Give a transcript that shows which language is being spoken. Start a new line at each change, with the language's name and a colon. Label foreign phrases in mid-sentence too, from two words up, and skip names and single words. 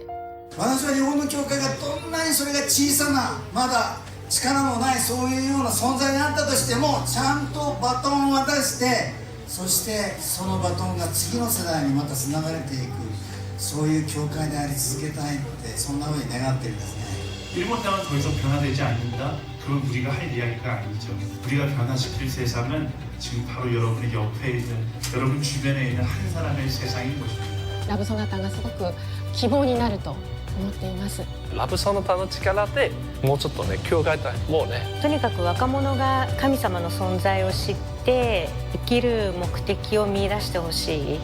Japanese: 私は日本の教会がどんなにそれが小さな、まだ力のないそういうような存在になったとしても、ちゃんとバトンを渡して、そしてそのバトンが次の世代にまたつながれていく、 そういう教会であり続けたいってそんなふうに願ってるんですね。
Korean: 일본 땅은 더 이상 변화되지 않는다. 그건 우리가 할 이야기가 아니죠. 우리가 변화시킬 세상은 지금 바로 여러분의 옆에 있는, 여러분 주변에 있는 한 사람의 세상인 것입니다.
Japanese: ラブソナタがすごく希望になると思っています。ラブソナタの力でもうちょっとね教会もうねとにかく若者が神様の存在を知って生きる目的を見出してほしい。